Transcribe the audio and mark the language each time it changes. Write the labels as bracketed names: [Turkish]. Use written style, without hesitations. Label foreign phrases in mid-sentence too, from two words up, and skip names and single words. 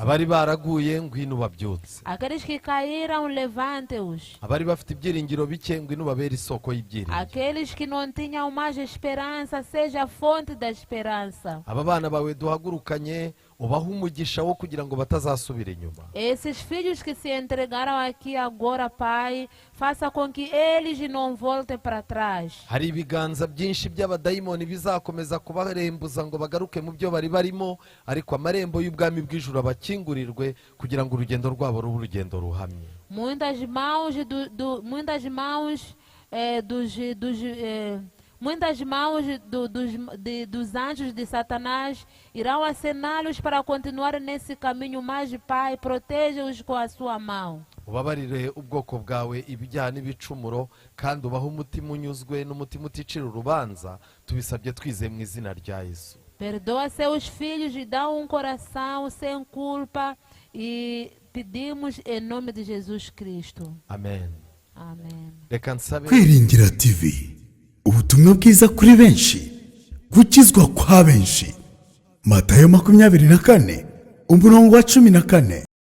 [Kinyarwanda] abari baraguye ngwino ubabyutse [Portuguese] Aqueles que caíram, levante-os. [Kinyarwanda] abari bafite ibyiringiro bike ngwino ubabere isoko y'ibyiringiro [Portuguese] Aqueles que não tinham mais esperança, seja a fonte da esperança. [Kinyarwanda] aba bana bawe duhagurukanye ubahe umugisha wo kugira ngo batazasubira inyuma. [Portuguese] Esses filhos que se entregaram aqui agora, Pai, faça com que eles não voltem para trás. [Kinyarwanda] Hari ibiganza byinshi by'abadayimoni bizakomeza kubarembuza ngo bagaruke mu byo bari barimo, ariko amarembo y'ubwami bw'ijuru abakingurirwe kugira ngo urugendo rwabo rube urugendo ruhamye. [Portuguese] Muitas mãos dos anjos de Satanás irão acená-los para continuar nesse caminho, mas Pai, proteja-os com a sua mão. [Kinyarwanda] Ubabarire ubwoko bwawe ibijyana n'ibicumuro, kandi ubahe umutima unyuzwe n'umutima uticira urubanza, tubisabye twizeye mu izina rya Yesu. [Portuguese] Perdoa seus filhos e dá coração sem culpa, e pedimos em nome de Jesus Cristo. [Kinyarwanda] Amen. Amen. Reka nsabe. Kwiringira TV, ubutumwa bwiza kuri benshi, gukizwa kwa benshi. Matayo 24 umurongo wa 14.